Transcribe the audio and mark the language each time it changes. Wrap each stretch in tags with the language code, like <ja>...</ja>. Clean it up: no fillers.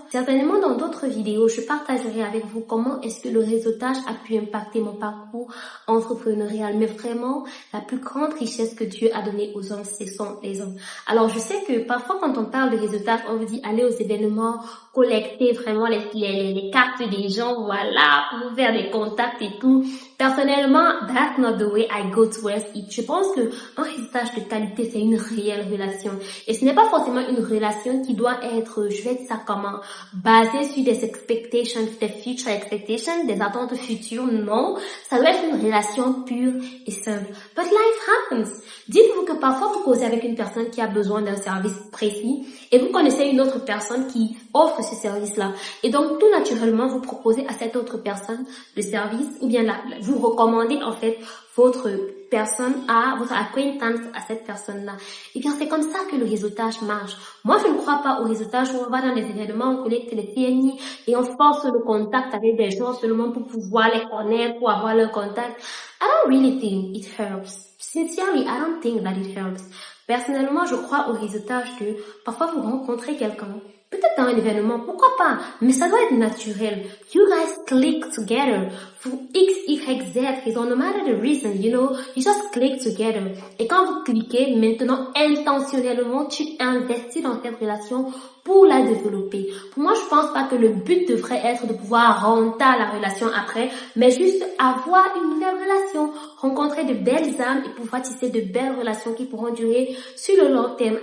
<fr>Certainement, dans d'autres vidéos, je partagerai avec vous comment est-ce que le réseautage a pu impacter mon parcours entrepreneurial. Mais vraiment, la plus grande richesse que Dieu a donnée aux hommes, ce sont les hommes. Alors, je sais que parfois, quand on parle de réseautage, on vous dit aller aux événements, collecter vraiment les cartes des gens, voilà, pour faire des contacts et tout. Personnellement,</fr> <en>that's not the way I go towards it.</en> <fr>Je pense que un réseautage de qualité, c'est une réelle relation. Et ce n'est pas forcément une relation qui doit être, je vais dire ça comment, basée sur des expectations, des</fr> <en>future expectations,</en> <fr>des attentes futures. Non, ça doit être une relation pure et simple.</fr> <en>But life happens.</en> <fr>Dites-vous que parfois vous causez avec une personne qui a besoin d'un service précis et vous connaissez une autre personne qui offre ce service-là. Et donc, tout naturellement, vous proposez à cette autre personne le service ou bien vous recommandez en fait votre personne votre acquaintance à cette personne-là. Et bien, c'est comme ça que le réseautage marche. Moi, je ne crois pas au réseautage où on va dans des événements, on collecte les PMI et on force le contact avec des gens seulement pour pouvoir les connaître, pour avoir leur contact.</fr> <en>I don't really think it helps. Sincerely, I don't think that it helps.</en> <fr>Personnellement, je crois au réseautage que parfois vous rencontrez quelqu'un, peut-être dans un événement, pourquoi pas, mais ça doit être naturel.</fr> <en>You guys click together for X, Y, Z reason, no matter the reason, you know, you just click together.</en> <fr>Et quand vous cliquez, maintenant, intentionnellement, tu investis dans cette relation pour la développer. Pour moi, je pense pas que le but devrait être de pouvoir renter la relation après, mais juste avoir une nouvelle relation, rencontrer de belles âmes et pouvoir tisser de belles relations qui pourront durer sur le long terme.</fr>